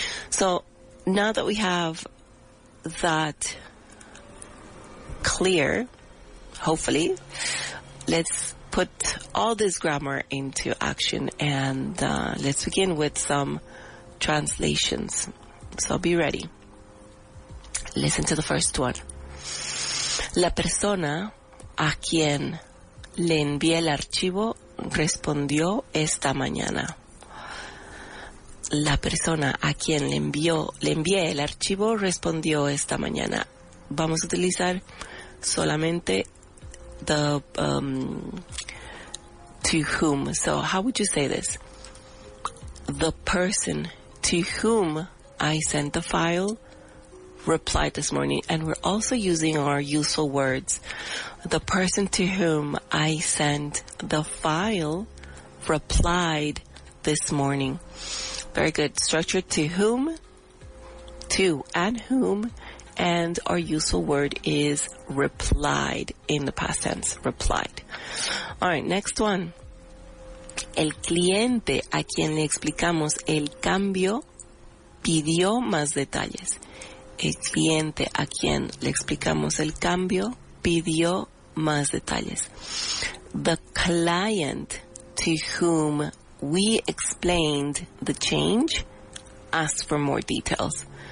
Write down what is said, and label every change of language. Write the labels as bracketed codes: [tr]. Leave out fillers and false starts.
[en] So now that we have that clear, hopefully, let's put all this grammar into action, and let's begin with some translations. So be ready. Listen to the first one. [es] La persona a quien le envié el archivo respondió esta mañana. La persona a quien le envié el archivo respondió esta mañana. Vamos a utilizar solamente the to whom. [en] So how would you say this? The person to whom I sent the file replied this morning. And we're also using our useful words. The person to whom I sent the file replied this morning. Very good. Structure to whom, to and whom, and our useful word is replied in the past tense. Replied. All right, next one. [es] El cliente a quien le explicamos el cambio pidió más detalles. El cliente a quien le explicamos el cambio pidió más detalles. [en] The client to whom we explained the change asked for more details.